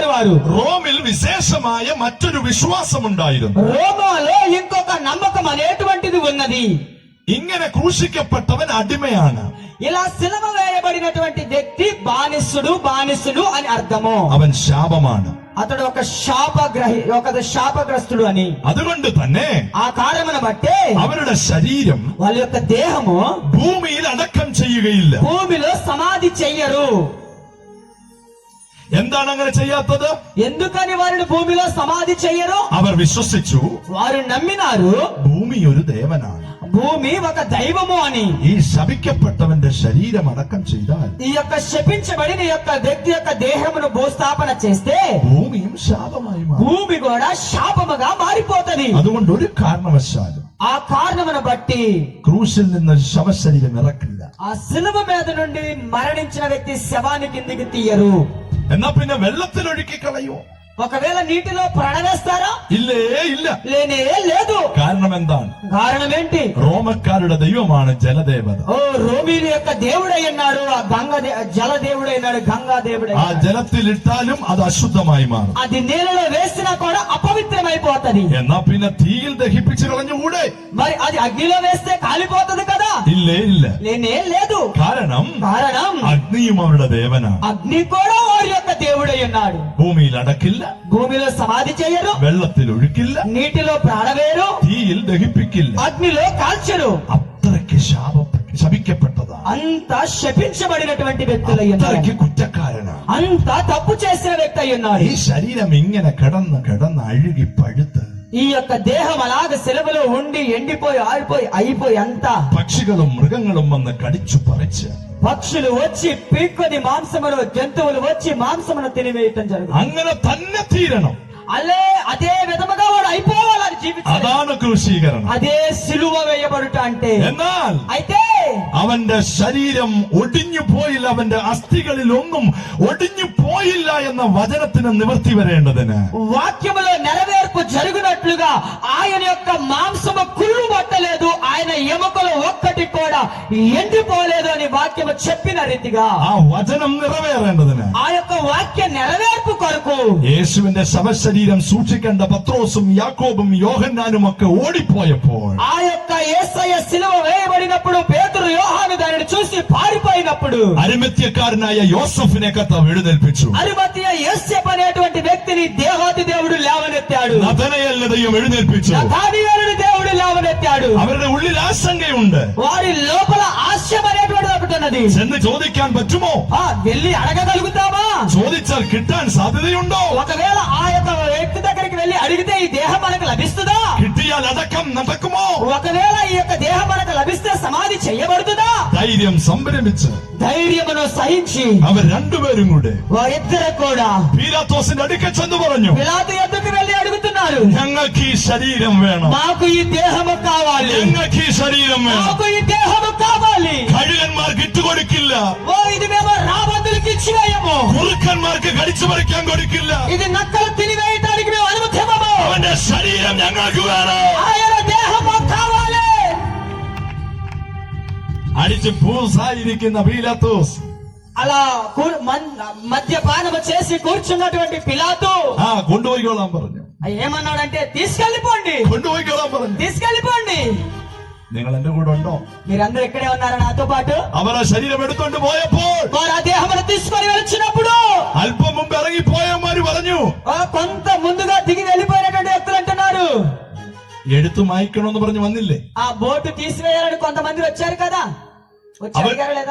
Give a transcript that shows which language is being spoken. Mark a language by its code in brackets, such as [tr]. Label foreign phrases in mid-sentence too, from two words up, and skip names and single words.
[te] వారు [ml] റോമിൽ വിശേഷമായ മറ്റൊരു വിശ്വാസമുണ്ടായിരുന്നു. [te] రోమాలో ఇంకొక నమ్మకం అనేటువంటిది ఉన్నది. [ml] ഇങ്ങനെ ക്രൂശിക്കപ്പെട്ടവൻ അടിമയാണ്. [te] ఇలా శిలువ వేయబడినటువంటి వ్యక్తి బానిసుడు అని అర్థము. [ml] അവൻ ശാപമാണ്. [te] అతడు ఒక శాపగ్రస్తుడు అని. [ml] അതുകൊണ്ട് തന്നെ [te] ఆ కారణమును బట్టే [ml] അവരുടെ ശരീരം [te] వాళ్ళ యొక్క దేహము [ml] ഭൂമിയിൽ അടക്കം ചെയ്യുകയില്ല. [te] భూమిలో సమాధి చెయ్యరు. [ml] എന്താണ് അങ്ങനെ ചെയ്യാത്തത്? [te] ఎందుకని వారిని భూమిలో సమాధి చెయ్యరు? [ml] അവർ വിശ്വസിച്ചു [te] వారు నమ్మినారు [ml] ഭൂമി ഒരു ദേവനാണ്. [te] భూమి ఒక దైవము అని. [ml] ഈ ശപിക്കപ്പെട്ടവന്റെ ശരീരം അടക്കം ചെയ്താൽ [te] ఈ యొక్క శపించబడిన యొక్క వ్యక్తి యొక్క దేహమును భూస్థాపన చేస్తే [ml] ഭൂമിയും ശാപമായി മാറും. [te] భూమి కూడా శాపముగా మారిపోతది. [ml] അതുകൊണ്ട് ഒരു കാരണവശാലും [te] ఆ కారణమును బట్టి [ml] ക്രൂശിൽ നിന്ന് ശവശരീരം ഇറക്കില്ല. [te] ఆ శిలువ మీద నుండి మరణించిన వ్యక్తి శవాన్ని కిందికి తీయరు. [ml] എന്നാ പിന്നെ വെള്ളത്തിൽ ഒഴുക്കി കളയോ? [te] ఒకవేళ నీటిలో ప్రాణవేస్తారా? [ml] ഇല്ലേ ഇല്ല. [te] లేనే లేదు. [ml] കാരണം എന്താണ്? [te] కారణం ఏంటి? [ml] റോമക്കാരുടെ ദൈവമാണ് ജലദേവത. [te] ఓ రోమీల యొక్క దేవుడై ఉన్నాడు ఆ జల దేవుడై ఉన్నాడు, గంగా దేవుడై. [ml] ആ ജലത്തിൽ ഇട്ടാലും അത് അശുദ്ധമായി മാറും. [te] అది నీళ్ళలో వేసినా కూడా అపవిత్రమైపోతది. [ml] എന്നാ പിന്നെ തീയിൽ ദഹിപ്പിച്ച് കളഞ്ഞുകൂടെ? [te] మరి అది అగ్నిలో వేస్తే కాలిపోతది కదా? [ml] ഇല്ലേ ഇല്ല. [te] లేనే లేదు. [ml] കാരണം അഗ്നിയും [te] కారణం [ml] അവരുടെ ദേവനാണ്. [te] అగ్ని కూడా వారి యొక్క దేవుడై ఉన్నాడు. [ml] ഭൂമിയിൽ അടക്കില്ല, [te] భూమిలో సమాధి చేయరు, [ml] വെള്ളത്തിൽ ഒഴുക്കില്ല, [te] నీటిలో ప్రాణవేరు, [ml] തീയിൽ ദഹിപ്പിക്കില്ല. [te] అగ్నిలో కాల్చరు. [ml] അത്രയ്ക്ക് ശപിക്കപ്പെട്ടതാണ്. [te] అంత శపించబడినటువంటి వ్యక్తులై ఉన్నారు. [ml] അത്രയ്ക്ക് കുറ്റക്കാരനാണ്. [te] అంత తప్పు చేసిన వ్యక్తి అయి ఉన్నాడు. [ml] ഈ ശരീരം ഇങ്ങനെ കിടന്ന് അഴുകി പഴുത്ത് [te] ఈ యొక్క దేహం అలాగ సెలవులో ఉండి ఎండిపోయి ఆరిపోయి అయిపోయి అంతా [ml] പക്ഷികളും മൃഗങ്ങളും വന്ന് കടിച്ചു പറിച്ച് [te] పక్షులు వచ్చి పీక్కొని మాంసమును, జంతువులు వచ్చి మాంసమును తినివేయటం జరుగుతుంది. [ml] അങ്ങനെ തന്നെ തീരണം. [te] అదే విధముగా వాడు అయిపోవాలని జీవితం. [ml] അതാണ് ക്രൂശീകരണം. [te] అదే సిలువ వేయబడుట అంటే. [ml] എന്നാൽ [te] అయితే [ml] അവന്റെ ശരീരം ഒടിഞ്ഞു പോയില്ല, അവന്റെ അസ്ഥികളിൽ ഒന്നും ഒടിഞ്ഞു പോയില്ല എന്ന വചനത്തിന് നിവർത്തി വരേണ്ടതിന് [te] వాక్యములో నెరవేర్పు జరుగునట్లుగా ఆయన యొక్క మాంసము కుళ్ళు పట్టలేదు, ఆయన ఎముకలు ఒక్కటి కూడా ఎండిపోలేదు అని వాక్యము చెప్పిన రీతిగా [ml] ആ വചനം നിറവേറേണ്ടതിന് [te] ఆ యొక్క వాక్య నెరవేర్పు కొరకు [ml] യേശുവിന്റെ ശവശരീരം സൂക്ഷിക്കേണ്ട പത്രോസും യാക്കോബും യോഹന്നാനും ഒക്കെ ഓടിപ്പോയപ്പോൾ [te] ఆ యొక్క యేసయ్య సిలువ వేయబడినప్పుడు పేతురు యోహాను దానిని చూసి పారిపోయినప్పుడు [ml] അരിമത്യക്കാരനായ യോസഫിനെ കർത്താവ് എഴുന്നേൽപ്പിച്ചു. [te] అరిమతయ యోసేపు అనేటువంటి వ్యక్తిని దేవాది దేవుడు లేవనెత్తాడు. [ml] നഥനയേലിനെ ദൈവം എഴുന്നേൽപ്പിച്ചു. [te] నతానియేలుని దేవుడు లేవనెత్తాడు. [ml] അവരുടെ ഉള്ളിൽ ആശങ്കയുണ്ട്. [te] వారి లోపల ఆశయం అనేటువంటిది ఒకటి ఉన్నది. [ml] ചെന്ന് ചോദിക്കാൻ പറ്റുമോ? [te] వెళ్ళి అడగగలుగుతామా? [ml] ചോദിച്ചാൽ കിട്ടാൻ സാധ്യതയുണ്ടോ? [te] ఒకవేళ ఆ యొక్క వ్యక్తి దగ్గరికి వెళ్ళి అడిగితే ఈ దేహం మనకు లభిస్తుందా? [ml] കിട്ടിയാൽ അടക്കം നടക്കുമോ? [te] ఒకవేళ ఈ యొక్క దేహం మనకు లభిస్తే సమాధి చేయబడుతుందా? [ml] ധൈര്യം സംഭ്രമിച്ച് [te] ధైర్యమును సహించి [ml] അവർ രണ്ടുപേരും കൂടെ [te] వారిద్దరు కూడా [ml] പീലാത്തോസിന്റെ അടുക്കൽ ചെന്ന് പറഞ്ഞു, [te] పిలాతు ఎద్దుకు వెళ్ళి అడుగుతున్నారు, [ml] ഞങ്ങൾക്ക് ഈ ശരീരം വേണം, [te] మాకు ఈ దేహము కావాలి, [ml] ഞങ്ങൾക്ക് ഈ ശരീരം വേണം. [te] మాకు ఈ దేహము కావాలి. [ml] കഴുകന്മാർക്ക് ഇട്ടുകൊടുക്കില്ല, [te] ఇది మేము రాబందులకి ఇచ్చివేయము, [ml] കുറുക്കന്മാർക്ക് കടിച്ചു പറിക്കാൻ കൊടുക്കില്ല. [te] ఇది నక్కలు తినివేయటానికి మేము అనుమతి ఇవ్వము. [ml] അവന്റെ ശരീരം ഞങ്ങൾക്ക് വേണം. [te] ఆయన దేహము కావాలి. [ml] അടിച്ച് പൂസായിരിക്കുന്ന പീലാത്തോസ് [te] అలా మద్యపానము చేసి కూర్చున్నటువంటి పిలాతు [ml] കൊണ്ടുപോയിക്കോളാൻ പറഞ്ഞു. [te] ఏమన్నాడంటే తీసుకెళ్లిపోండి, [ml] കൊണ്ടുപോയിക്കോളാൻ പറഞ്ഞു. [te] తీసుకెళ్లిపోండి. [ml] നിങ്ങൾ എന്റെ കൂടെ ഉണ്ടോ? [te] మీరందరూ ఇక్కడే ఉన్నారా నాతో పాటు? [ml] അവർ ആ ശരീരം എടുത്തോണ്ട് പോയപ്പോൾ [te] వారు ఆ దేహమును తీసుకొని వచ్చినప్పుడు [ml] അല്പം മുമ്പ് ഇറങ്ങിപ്പോയവന്മാര് പറഞ്ഞു, [te] కొంత ముందుగా దిగి వెళ్ళిపోయినటువంటి వ్యక్తులు అంటున్నారు, [ml] എടുത്തു മായ്ക്കണമെന്ന് പറഞ്ഞു വന്നില്ലേ? [te] ఆ బోటు తీసివేయాలని కొంతమంది వచ్చారు కదా, వచ్చి అడిగారు లేదా?